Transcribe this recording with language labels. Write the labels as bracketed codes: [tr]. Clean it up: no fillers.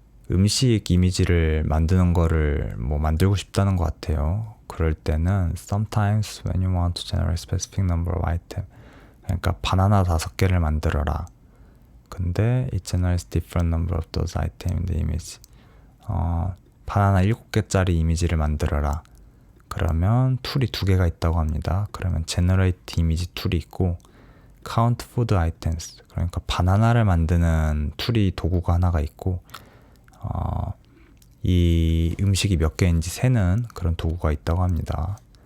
[ko] 음식 이미지를 만드는 거를 만들고 싶다는 것 같아요. 그럴 때는 [en] sometimes when you want to generate specific number of item [ko] 그러니까 바나나 5개를 만들어라. 근데 [en] it generates different number of those item in the image. [ko] 바나나 7개짜리 이미지를 만들어라. 그러면 툴이 2개가 있다고 합니다. 그러면 generate 이미지 툴이 있고 count food items 그러니까 바나나를 만드는 툴이 도구가 하나가 있고 이 음식이 몇 개인지 세는 그런 도구가 있다고 합니다.